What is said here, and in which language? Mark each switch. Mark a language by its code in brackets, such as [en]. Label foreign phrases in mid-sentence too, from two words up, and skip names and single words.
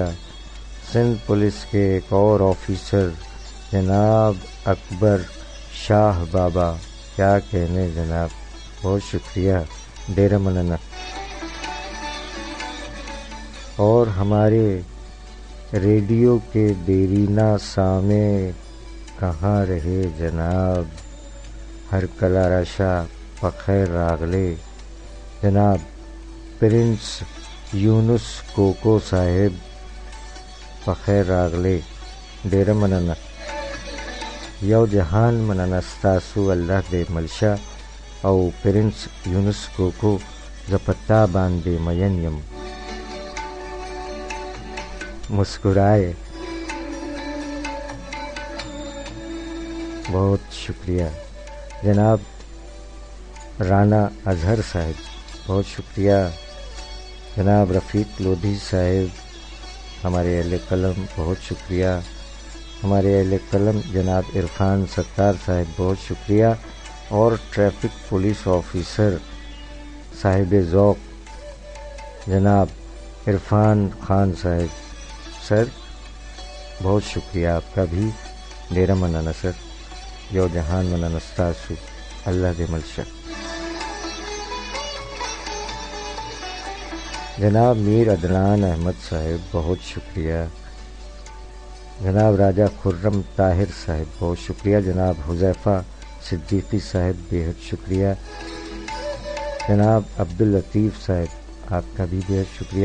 [ur] سندھ پولیس کے ایک اور آفیسر جناب اکبر شاہ بابا، کیا کہنے جناب، بہت شکریہ، [ps] ڈیرہ منانا۔ [ur] اور ہمارے ریڈیو کے دیرینہ سامع کہاں رہے جناب، [ps] ہر کلارا شاہ بخیر راغلے، [ur] جناب پرنس یونس کوکو صاحب، [ps] بخیر راغلے۔ ډیره مننه. یو جهان مننه ستاسو. الله دې ملشه او پرنس یونس کوکو زه په تا باندې مین یم. [ur] مسکرائے. بہت شکریہ. جناب رانا اظہر صاحب بہت شکریہ. جناب رفیق لودھی صاحب ہمارے اہل قلم بہت شکریہ. ہمارے اہل قلم جناب عرفان ستار صاحب بہت شکریہ. اور ٹریفک پولیس آفیسر صاحب ذوق جناب عرفان خان صاحب سر بہت شکریہ آپ کا بھی. [ps] ډیره مننه سر. یو جهان مننه ستاسو. الله دې ملشه. [ur] جناب میر عدنان احمد صاحب بہت شکریہ. جناب راجہ خرم طاہر صاحب بہت شکریہ. جناب حذیفہ صدیقی صاحب بےحد شکریہ. جناب عبداللطیف صاحب آپ کا بھی بےحد شکریہ.